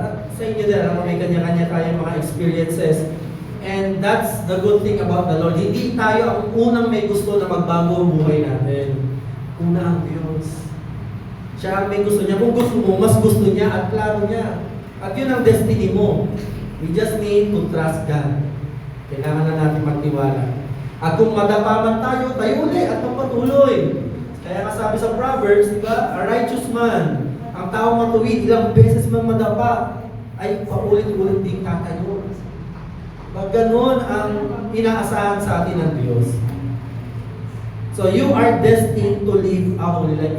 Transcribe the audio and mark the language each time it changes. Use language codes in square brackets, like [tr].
[tl] At sa inyo din, may kanya-kanya tayong mga experiences. [en] And that's the good thing about the Lord. [tl] Hindi tayo ang unang may gusto na magbago ang buhay natin. Una ang Diyos. Siya ang may gusto niya. Kung gusto mo, mas gusto niya at plano niya. At yun ang destiny mo. [en] We just need to trust God. [tl] Kailangan na natin magtiwala. At kung madapa man tayo, tayo uli at magpatuloy. Kaya nga sabi sa Proverbs, di ba? [en] A righteous man, [tl] ang taong matuwid, ilang beses man madapa, ay paulit-ulit din tatayo. Ganon ang inaasahan sa atin ng Diyos. [en] So you are destined to live a holy life.